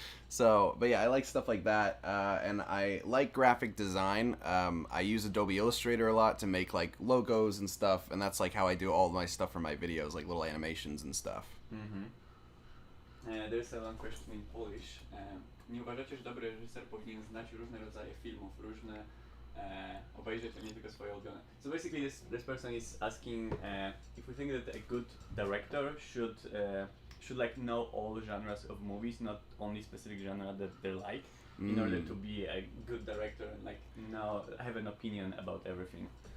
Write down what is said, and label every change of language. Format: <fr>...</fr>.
<en>So, but yeah, I like stuff like that, and I like graphic design. I use Adobe Illustrator a lot to make like logos and stuff, and that's like how I do all my stuff for my videos, like little animations and stuff. There's a long question in Polish.</en> <pl>Nie uważacie, że dobry reżyser powinien znać różne rodzaje filmów, różne obejrzeć, a nie tylko swoje ulubione?</pl> <en>So basically this person is asking if we think that a good director should like know all genres of movies, not only specific genre that they like, in order to be a good director and like have an opinion about everything.</en>